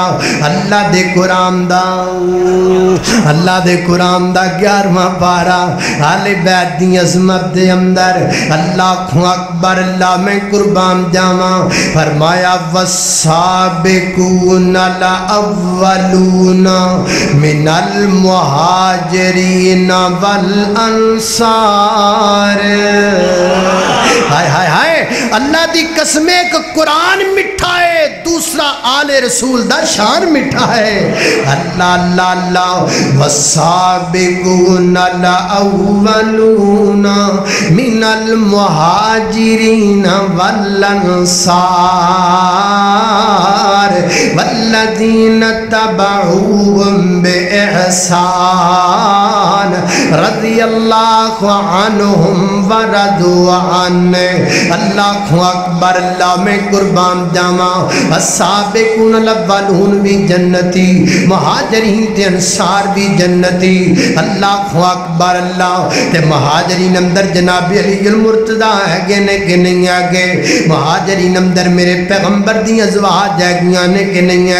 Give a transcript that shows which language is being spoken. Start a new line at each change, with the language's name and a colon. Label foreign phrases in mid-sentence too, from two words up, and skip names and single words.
Punjabi: اللہ دے قرآن دا، اللہ دے قرآن دا 11واں پارہ آلِ بیت دی عظمت دے اندر.
Arabic: الله أكبر,
Punjabi: اللہ میں قربان جاواں.
Arabic: फरमाया والسابقون الأولون من المهاجرين والأنصار.
Punjabi: ہائے ہائے ہائے، اللہ دی قسم ایک قرآن مٹھا ہے، دوسرا آلِ رسول دا شان مٹھا ہے.
Arabic: الله الله الله والسابقون الأولون من المهاجرين والأنصار والذين اتبعوهم بإحسان رضي الله عنهم ورضوا عنه. الله أكبر,
Punjabi: اللہ میں قربان جاواں.
Arabic: السابقون الأولون
Punjabi: بھی جنتی، مہاجرین تے انصار بھی جنتی.
Arabic: الله أكبر,
Punjabi: اللہ تے مہاجرین اندر جناب علی المرتضیٰ ہے نے کہ نہیں ہے? مہاجرین اندر میرے پیغمبر دی ازواج ہے نے کہ نہیں ہے?